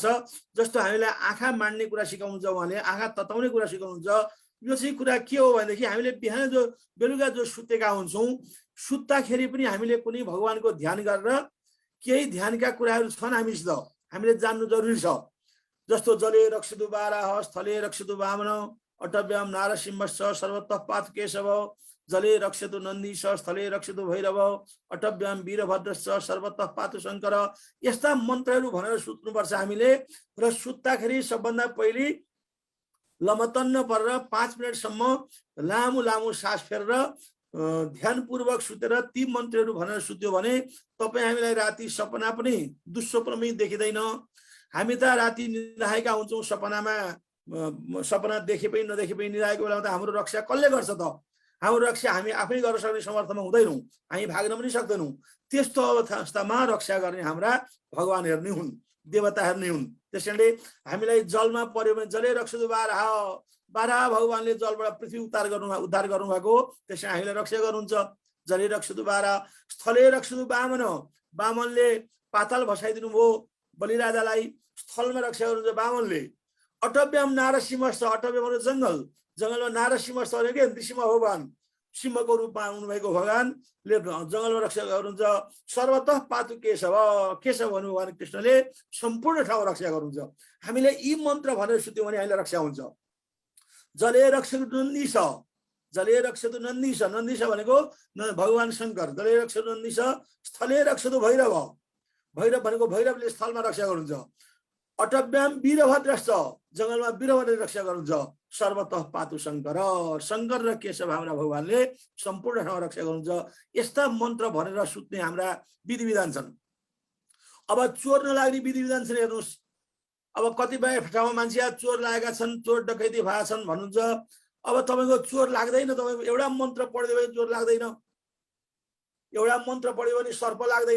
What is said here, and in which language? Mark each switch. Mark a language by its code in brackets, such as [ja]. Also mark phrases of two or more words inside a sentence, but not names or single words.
[ne] जस्तो हामीलाई आँखा माड्ने कुरा सिकाउनुहुन्छ, उहाँले आँखा तताउने कुरा सिकाउनुहुन्छ। यो चाहिँ कुरा के हो भनेदेखि हामीले बिहान जो बेलुका जो सुतेका हुन्छौँ, सुत्दाखेरि पनि हामीले कुनै भगवानको ध्यान गरेर केही ध्यानका कुराहरू छन् हामीसित, हामीले जान्नु जरुरी छ। [sa] जस्तो जले रक्षतु बाराह, स्थले रक्षतु वामन, अटव्याम नारसिंहश्च सर्वतः पातु केशव, जले रक्षतु नन्दीश, स्थले रक्षतु भैरव, अटव्याम वीरभद्रश्च सर्वतः पातु शङ्कर। [ne] यस्ता मन्त्रहरू भनेर सुत्नुपर्छ हामीले। र सुत्दाखेरि सबभन्दा पहिले लमतन्न परेर 5 मिनटसम्म लामो लामो सास फेरेर ध्यानपूर्वक सुतेर ती मन्त्रहरू भनेर सुत्यो भने तपाईँ हामीलाई राति सपना पनि दुःस्वप्नमै देखिँदैन। हामी त राति निराएका हुन्छौँ, सपना देखे पनि नदेखे पनि निराएको बेलामा त हाम्रो रक्षा कसले गर्छ त? हाम्रो रक्षा हामी आफै गर्न सक्ने समर्थमा हुँदैनौँ, हामी भाग्न पनि सक्दैनौँ। त्यस्तो अवस्थामा रक्षा गर्ने हाम्रा भगवानहरू नै हुन्, देवताहरू नै हुन्। त्यसैले हामीलाई जलमा पर्यो भने [sa] जले रक्षतु बाराह, [ne] बाराह भगवानले जलबाट पृथ्वी उद्धार गर्नुभएको, त्यसैले हामीलाई रक्षा गर्नुहुन्छ। [sa] जले रक्षतु बाराह, स्थले रक्षतु वामन, [ne] वामनले पाताल भसाइदिनु भयो बलिराजालाई, स्थलमा रक्षा गर्नुहुन्छ वामनले। [sa] अटव्याम नारसिंहश्च, [ne] अटव्य भनेको जङ्गल, जङ्गलमा नारसिंहश्च भनेको नृसिंह भगवान, सिंहको रूपमा आउनुभएको भगवानले जङ्गलमा रक्षा गर्नुहुन्छ। [sa] सर्वतः पातु केशव, [ne] केशव भन्नु भगवान कृष्णले सम्पूर्ण ठाउँ रक्षा गर्नुहुन्छ। हामीले यी मन्त्र भनेर सुत्यौँ भने हामीलाई रक्षा हुन्छ। [sa] जले रक्षतु नन्दीश, जले रक्षतु नन्दीश, [ne] नन्दीश भनेको भगवान शङ्कर, [sa] जले रक्षतु नन्दीश, स्थले रक्षतु भैरव, [ne] भैरव भनेको भैरवले स्थलमा रक्षा गर्नुहुन्छ। [sa] अटव्याम वीरभद्रश्च, [ne] जङ्गलमा वीरभद्रले रक्षा गर्नुहुन्छ। [sa] सर्वतः पातु शङ्कर, [ne] शङ्कर र केशव हाम्रा भगवानले सम्पूर्ण ठाउँमा रक्षा गर्नुहुन्छ। यस्ता मन्त्र भनेर सुत्ने हाम्रा विधि विधान छन्। अब चोर नलाग्ने विधि विधान छन्, हेर्नुहोस्। अब कतिपय ठाउँमा मान्छे चोर लागेका छन्, चोर डकैती भएका छन् भन्नुहुन्छ। अब तपाईको चोर लाग्दैन, तपाईको एउटा मन्त्र पढ्दै भने चोर लाग्दैन, एउटा मन्त्र पढ्यो भने सर्प लाग्दैन।